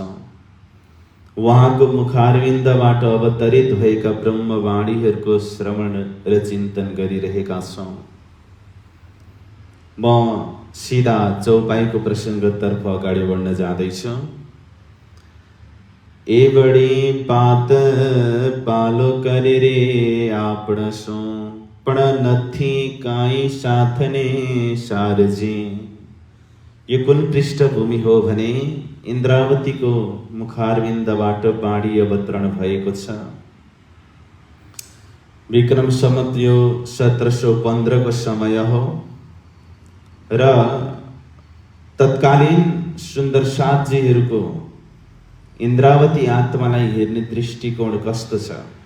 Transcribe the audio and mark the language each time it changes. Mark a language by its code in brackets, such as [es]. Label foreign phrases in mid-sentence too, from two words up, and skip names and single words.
[ne] उहाँको मुखारविन्दबाट अवतरित भएका ब्रह्मवाणीहरूको श्रवण र चिन्तन गरिरहेका छौँ। म सिधा चौपाईको प्रसङ्गतर्फ अगाडि बढ्न जाँदैछु। [gu] એ બડી બાત પાલો કરે રે આપણ સો પણ નથી કાઈ સાથને સારજી। [ne] यो कुन पृष्ठभूमि हो भने इन्द्रावतीको मुखारविन्दबाट बाणी अवतरण भएको छ। विक्रम सम्वत यो 1715 को समय हो र तत्कालीन सुन्दर साथजीहरूको इन्द्रावती आत्मालाई हेर्ने दृष्टिकोण कस्तो छ